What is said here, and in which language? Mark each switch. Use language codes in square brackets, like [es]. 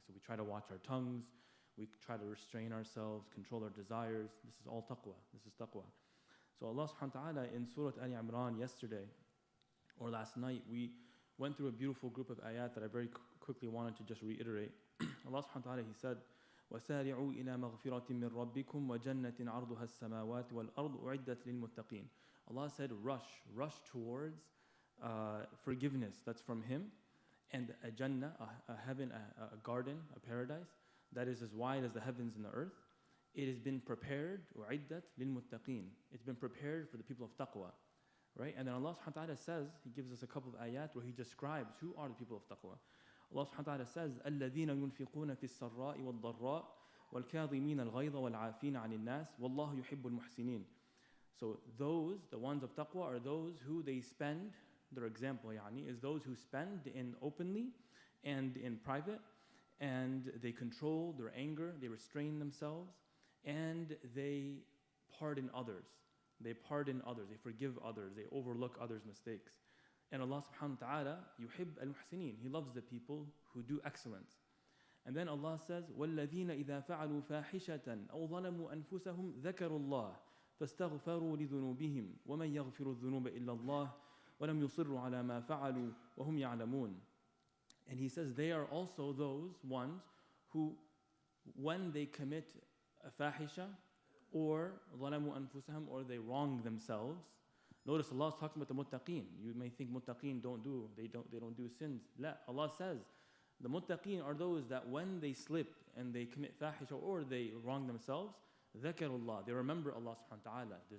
[en] So we try to watch our tongues, we try to restrain ourselves, control our desires. This is all taqwa. This is taqwa. So Allah subhanahu wa ta'ala in Surah Ali Imran yesterday, or last night, we went through a beautiful group of ayat that I very quickly wanted to just reiterate. [ar] Allah subhanahu wa ta'ala, [en] He said, [ar] وَسَارِعُوا إِلَى مَغْفِرَةٍ مِّن رَبِّكُمْ وَجَنَّةٍ عَرْضُهَا السَّمَاوَاتِ وَالْأَرْضُ أُعِدَّتْ لِلْمُتَّقِينَ. [en] Allah said, rush towards forgiveness that's from Him, and a jannah, a heaven, a garden, a paradise that is as wide as the heavens and the earth. It has been prepared, u'iddat lil-muttaqeen. It's been prepared for the people of taqwa, right? And then Allah subhanahu wa ta'ala says, He gives us a couple of ayat where He describes who are the people of taqwa. [ar] Allah subhanahu wa ta'ala says, الَّذِينَ يُنْفِقُونَ فِي السَّرَّاءِ وَالضَّرَّاءِ وَالْكَاظِمِينَ الْغَيْظَ وَالْعَافِينَ عَنِ النَّاسِ وَاللَّهُ يُحِبُّ الْمُحْسِنِينَ. [en] So those, the ones of taqwa, are those who they spend, their example is those who spend in openly and in private, and they control their anger, they restrain themselves, and they pardon others. They pardon others, they forgive others, they overlook others' mistakes. And Allah subhanahu wa ta'ala, yuhib al-muhsinin, He loves the people who do excellence. And then Allah says, [ar] وَالَّذِينَ إِذَا فَعَلُوا فَاحِشَةً أَوْ ظَلَمُوا أَنفُسَهُمْ ذَكَرُوا اللَّهَ فَاسْتَغْفَرُوا لِذُنُوبِهِمْ وَمَنْ يَغْفِرُ الذُّنُوبَ إِلَّا اللَّهُ وَلَمْ يُصِرُّوا عَلَى مَا فَعَلُوا وَهُمْ يَعْلَمُونَ. [en] And He says they are also those ones who, when they commit a fahisha, or [ar] ظَلَمُوا أَنفُسَهُمْ, [en] or they wrong themselves. Notice Allah is talking about the muttaqeen. You may think muttaqeen don't do sins. La, Allah says the muttaqeen are those that when they slip and they commit fahisha or they wrong themselves, [ar] ذَكَرُوا اللَّهِ, [en] they remember Allah subhanahu wa ta'ala.